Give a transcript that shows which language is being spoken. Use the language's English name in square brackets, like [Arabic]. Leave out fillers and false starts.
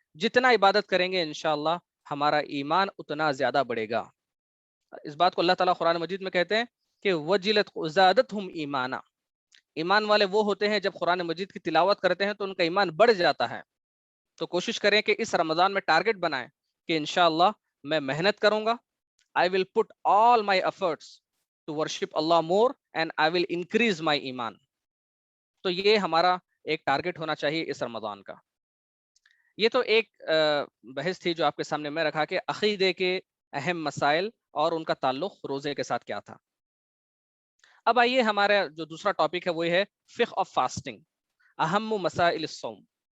[Urdu] جتنا عبادت کریں گے انشاءاللہ ہمارا ایمان اتنا زیادہ بڑھے گا. اس بات کو اللہ تعالیٰ قرآن مجید میں کہتے ہیں کہ [Arabic] وجلت زادتہم ایمانا. [Urdu] ایمان والے وہ ہوتے ہیں جب قرآن مجید کی تلاوت کرتے ہیں تو ان کا ایمان بڑھ جاتا ہے. تو کوشش کریں کہ اس رمضان میں ٹارگٹ بنائیں کہ انشاءاللہ میں محنت کروں گا. [English] I will put all my efforts to worship Allah more and I will increase my ایمان. [Urdu] تو یہ ہمارا ایک ٹارگٹ ہونا چاہیے اس رمضان کا. یہ تو ایک بحث تھی جو آپ کے سامنے میں رکھا کہ عقیدے کے اہم مسائل اور ان کا تعلق روزے کے ساتھ کیا تھا. اب آئیے ہمارا جو دوسرا ٹاپک ہے وہ ہے فقہ آف فاسٹنگ، اہم مسائل الصوم.